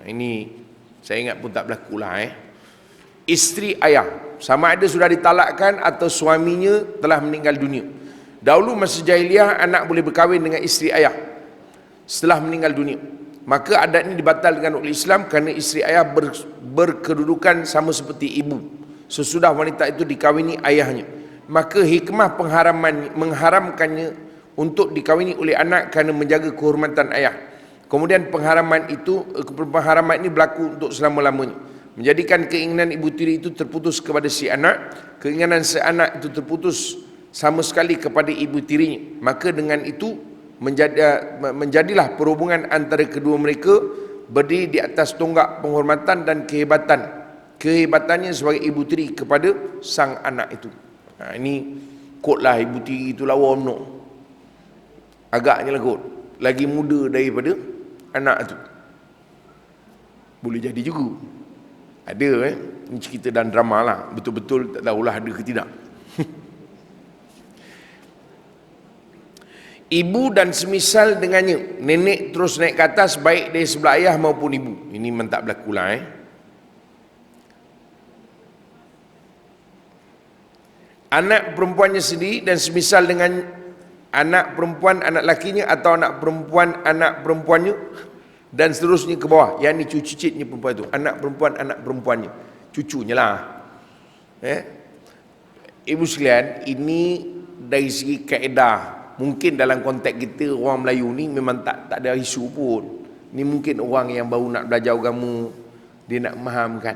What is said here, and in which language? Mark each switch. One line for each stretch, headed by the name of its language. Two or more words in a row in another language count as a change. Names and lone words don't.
Malay: Ini saya ingat pun tak berlaku lah. Isteri ayah. sama ada sudah ditalakkan atau suaminya telah meninggal dunia. Dahulu masa jahiliah, anak boleh berkahwin dengan isteri ayah setelah meninggal dunia. Maka adat ini dibatalkan oleh Islam kerana isteri ayah berkedudukan sama seperti ibu sesudah wanita itu dikahwini ayahnya. Maka hikmah mengharamkannya untuk dikahwini oleh anak kerana menjaga kehormatan ayah. Kemudian pengharaman ini berlaku untuk selama-lamanya, menjadikan keinginan ibu tiri itu terputus kepada si anak, keinginan si anak itu terputus sama sekali kepada ibu tirinya. Maka dengan itu menjadilah perhubungan antara kedua mereka berdiri di atas tonggak penghormatan dan kehebatannya sebagai ibu tiri kepada sang anak itu. Ini kot lah, ibu tiri itu lawa umno, agaknya lah kot, lagi muda daripada anak tu. Boleh jadi juga. Ada ini cerita dan drama lah, betul-betul tak tahulah ada ke tidak. Ibu dan semisal dengannya, nenek terus naik ke atas baik dari sebelah ayah maupun ibu. Ini memang tak berlaku lah. Anak perempuannya sendiri dan semisal dengan anak perempuan anak lakinya atau anak perempuannya dan seterusnya ke bawah. Yang ni cucu cicitnya perempuan itu, anak perempuannya, cucunya lah. Ibu sekalian, ini dari segi kaedah. Mungkin dalam konteks kita orang Melayu ni memang tak ada isu pun. Ni mungkin orang yang baru nak belajar agama, dia nak memahamkan.